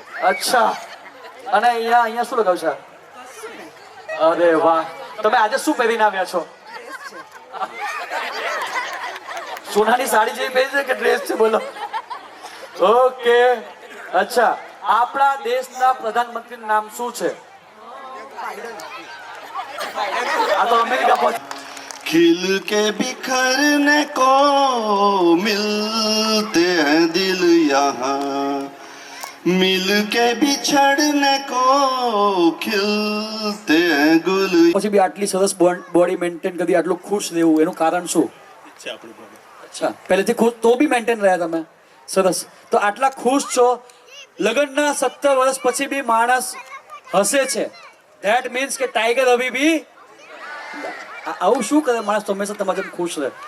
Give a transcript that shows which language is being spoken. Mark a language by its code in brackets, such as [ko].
[gu] અચ્છા, અને અહીંયા શું લગાવ્યું છે? અરે વાહ, તમે આજે શું પહેરીને આવ્યા છો? સોનાની સાડી જેવી પહેરી છે કે ડ્રેસ છે? બોલો. ઓકે, અચ્છા, આપણા દેશના પ્રધાનમંત્રીનું નામ શું છે? આ તો અમેરિકા પહોંચ. [hi] खिल के बिखरने को मिलते हैं दिल यहाँ मिल के बिछड़ने को खिलते हैं गुल [gu] પછી બી આટલી સરસ બોડી મેન્ટેન કરી, આટલું ખુશ રહેવું, એનું કારણ શું? અચ્છા, પહેલેથી ખુશ તો બી મેન્ટેન રહ્યા તમે. સરસ. તો આટલા ખુશ છો, લગ્નના 17 વર્ષ પછી બી માણસ હસે છે. ધેટ મીન્સ કે ટાઈગર અભી બી આવું શું કરે માણસ તો હંમેશા તમારા જેમ ખુશ રહે.